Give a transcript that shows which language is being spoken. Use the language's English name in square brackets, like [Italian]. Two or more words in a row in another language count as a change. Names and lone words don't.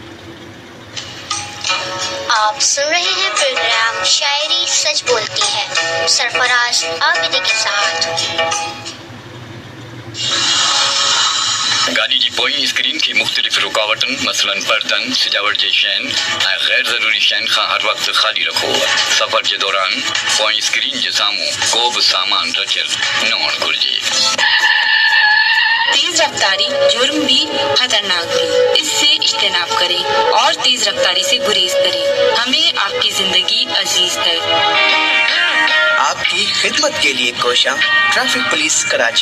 [Urdu] آپ سن رہے ہیں پروگرام شاعری سچ بولتی ہے سرفراز عابدی کے ساتھ. [Sindhi] गाड़ी जी पोई स्क्रीन की मुख्तलिफ रुकावटन मसलन पर्दन सजावट जे शैन ऐं गैर ज़रूरी शैन खां हर वक्त खाली रखो। सफ़र के दौरान पोई स्क्रीन जे साम्हूं को बि सामान रखियल न हुअणु घुरिजे। [Urdu] تیز رفتاری جرم بھی خطرناک بھی، اس سے اجتناب کریں اور تیز رفتاری سے گریز کریں. ہمیں آپ کی زندگی عزیز ہے. آپ کی خدمت کے لیے کوشاں ٹریفک پولیس کراچی.